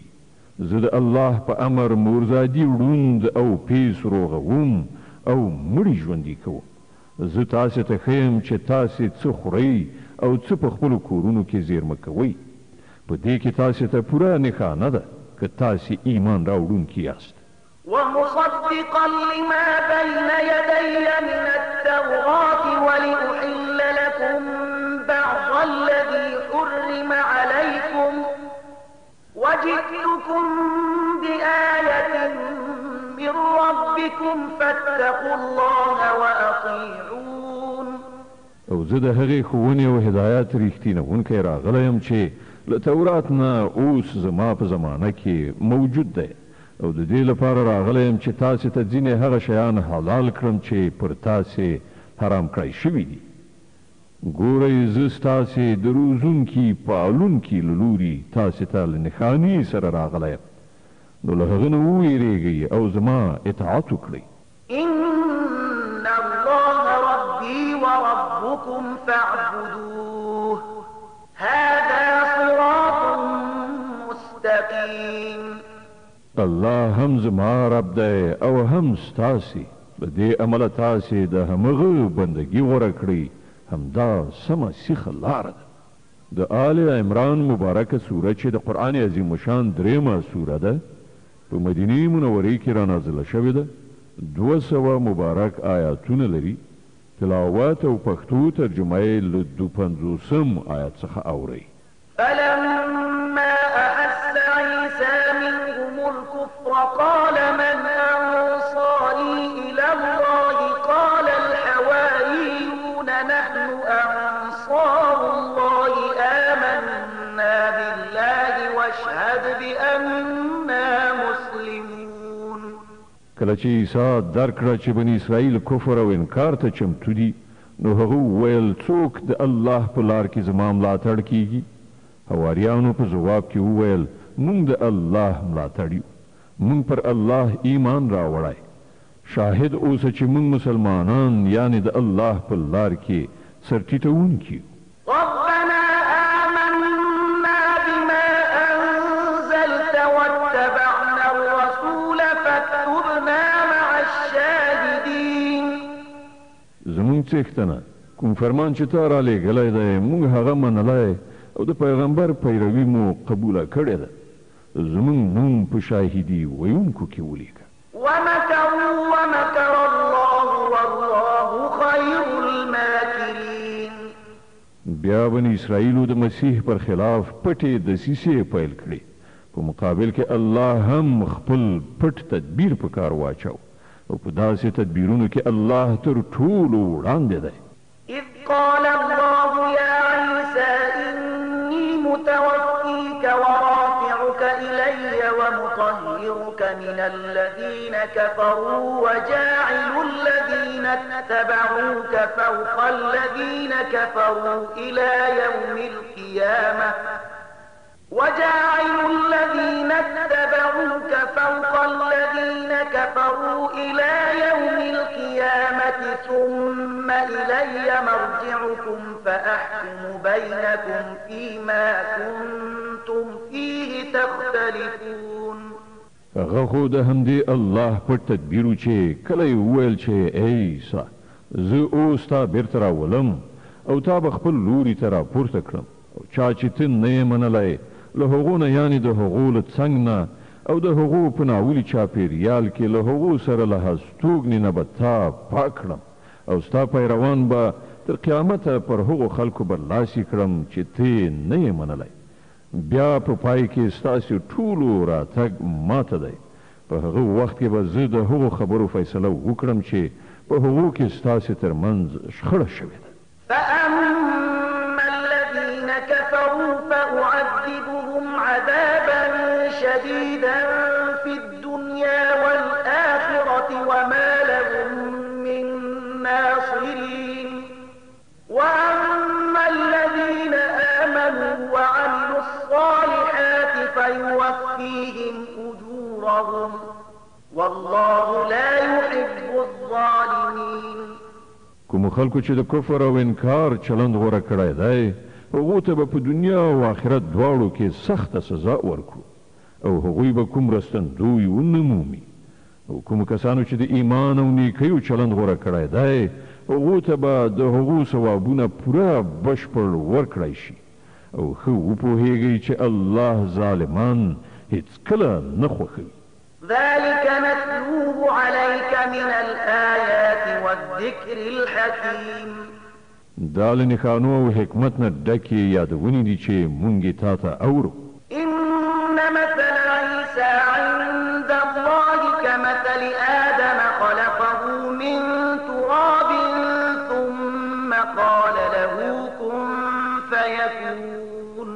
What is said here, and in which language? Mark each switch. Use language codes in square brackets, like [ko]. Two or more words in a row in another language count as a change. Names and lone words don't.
[ps] زه د الله په امر مورزادي ړوند او پیس روغوم او مړي ژوندي کوم. زه تاسې ته ښیم چې تاسې څه خورئ او څه په خپلو کورونو کې زیرمه کوئ. په دې کې تاسې ته پوره نښانه ده که تاسې ایمان راوړونکي یاست. [ar] ومصدقا لما بين يدي من التوراة ولأحل لكم بعض الذي حرم عليكم وجئتكم بآية من ربكم فاتقوا الله وأطيعون. [ps] او زه د هغې ښوونې او هدایت ریښتینونکی راغلی یم چې له تورات نه اوس زما په زمانه کې موجود دی او د دې لپاره راغلی یم چې تاسې ته ځینې هغه شیان حلال کړم چې پر تاسې حرام کړی شوي دي. ګورئ زه ستاسې د روزونکي پالونکي له لوري تاسې ته له نښانې سره راغلی یم نو له هغه نه وویرېږئ او زما اطاعت وکړئ. [ar] إن الله ربي وربكم فاعبدوه هذا صراط مستقيم. [ps] الله هم زما رب دی او هم ستاسې له دې امله تاسې د همغه بندګي غوره کړئ همدا سمه سیخه لاره ده. د آل عمران مبارکه سوره چې د قرآن عظیم شان درېمه سوره ده په مدینه منورې کې را نازله شوې ده 200 مبارک آیاتونه لري تلاوت او پښتو ترجمه یې له 250 آیات څخه اورئ [ar] فلما أحس عيسى منهم الكفر قال من أنصاري إلى الله قال الحواريون نحن أنصار الله آمنا بالله واشهد بأننا مسلمون [ps] کله چې عیسی درک کړه چې بني اسرائیل کفر او انکار ته چمتو دي نو هغه وویل څوک د الله په لار کې زما ملاتړ کیږي حواریانو په جواب کې وویل مونږ د الله ملاتړ یو مونږ پر الله ایمان راوړی شاهد اوسه چې مونږ مسلمانان یعنی د الله په لار کې سرټیټونکي [ar] ربنا آمنا بما أنزلت واتبعنا الرسول فاكتبنا مع الشاهدين [ps] زمونږ څښتنه کوم فرمان چې تا را لېږلی دی مونږ هغه منلی او د پیغمبر پیروي مو قبوله کړې ده زمونږ نوم په شاهدي ویونکو کې ولیکه [ar] ومكروا ومكر الله والله خير الماكرين [ps] بیا بني اسرائیلو د مسیح پر خلاف پټې دسیسې پیل کړې په مقابل کې الله هم خپل پټ تدبیر په کار واچو او په داسې تدبیرونو کې الله تر ټولو وړاندې دی [ar] إذ قال الله يا عيسى إني متوفيك ورافعك إلي ومطهرك من الذين كفروا وجاعل الذين اتبعوك فوق الذين كفروا إلى يوم القيامة وجاعل الذين اتبعوك فوق الذين كفروا إلى يوم القيامة ثم إلي مرجعكم فأحكم بينكم فيما كنتم فيه تختلفون [ps] هغه خو د همدې الله پټ تدبیرو چې کله یې وویل چې ای عیسی زه اوس تا بیرته راولم او تا به خپل لوري ته راپورته کړم او چا چې ته نه یې منلی له هغو نه یعنې د هغو له څنګ نه او د هغو په ناولي چاپېریال کې له هغو سره له هستوګنې نه به تا پاک کړم او ستا پیروان به تر قیامته پر هغو خلکو برلاسي کړم چې ته نه یې منلی بیا په پای کې ستاسې ټولو راتګ ماته دی په هغه وخت کې به زه د هغو خبرو فیصله وکړم چې په هغو کې ستاسې ترمنځ شخړه شوې ده [ar] فأما الذين كفروا فأعذبهم عذابا شديدا في الدنيا والآخرة وما لهم من ناصرين وأما الذين آمنوا وعملوا الصالحات فيوفيهم أجورهم والله لا يحب الظالمين [ps] کوم خلکو چې د کفر او انکار چلند غوره کړی دی هغو ته به په دنیا او آخرت دواړو کې سخته سزا ورکړو او هغوی به کوم رستندوی ونه مومي او کومو کسانو چې د ایمان او نیکیو چلند غوره کړی دی هغو ته به د هغو ثوابونه پوره بشپړ ورکړی شي او ښه وپوهیږئ چې الله ظالمان هیڅکله نه خوښوي [ar] ذلك نتلوه عليك من الآيات والذكر الحكيم [ps] دا له نښانو او حکمت نه ډکې یادونې دي چې مونږ یې تا ته اورو [ar] إن مثل عيسى عند الله كمثل آدم خلقه من تراب ثم قال له كن فيكون